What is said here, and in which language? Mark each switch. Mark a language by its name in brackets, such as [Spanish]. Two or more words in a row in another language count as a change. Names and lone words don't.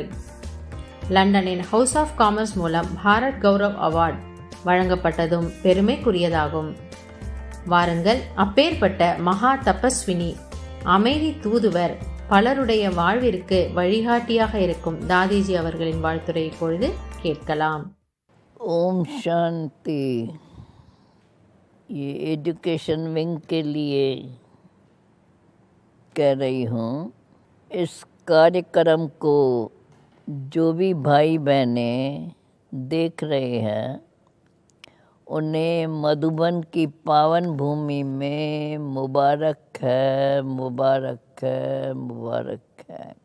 [Tamil] லண்டனின் ஹவுஸ் ஆஃப் காமர்ஸ் மூலம் பாரத் கௌரவ் அவார்டு வழங்கப்பட்டதும் பெருமைக்குரியதாகும். வாருங்கள், அப்பேற்பட்ட மகா தபஸ்வினி, அமைதி தூதுவர், பலருடைய வாழ்விற்கு வழிகாட்டியாக இருக்கும் தாதிஜி அவர்களின் வாழ்த்துரை இப்பொழுது கேட்கலாம். [Hindi] ओम शांति। ये [English] education wing [Hindi] के लिए कह रही हूँ। इस कार्यक्रम को जो भी भाई बहनें देख रहे हैं उन्हें मधुबन की पावन भूमि में मुबारक है, मुबारक है, मुबारक है।